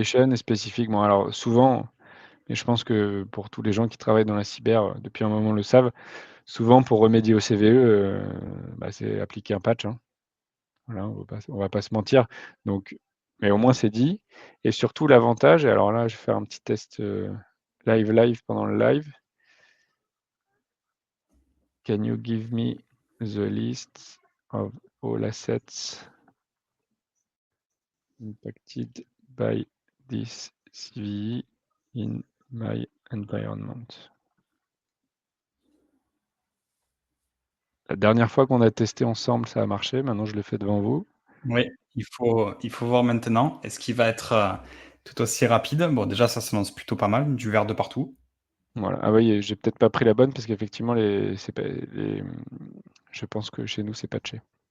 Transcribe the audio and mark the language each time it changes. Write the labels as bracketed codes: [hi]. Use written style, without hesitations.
[fr] mitigation et spécifiques. Bon, alors souvent, mais je pense que pour tous les gens qui travaillent dans la cyber depuis un moment le savent, souvent pour remédier au CVE, bah, c'est appliquer un patch, hein. Voilà, on va pas se mentir. Donc, mais au moins c'est dit. Et surtout l'avantage, et alors là, je vais faire un petit test live pendant le live. [en] Can you give me the list of all assets impacted by this CVE in my environment? [fr] La dernière fois qu'on a testé ensemble, ça a marché. Maintenant, je le fais devant vous. Oui, il faut voir maintenant. Est-ce qu'il va être, tout aussi rapide? Bon, déjà, ça s'annonce plutôt pas mal, du vert de partout. Voilà. Ah oui, j'ai peut-être pas pris la bonne parce qu'effectivement, je pense que chez nous, c'est patché.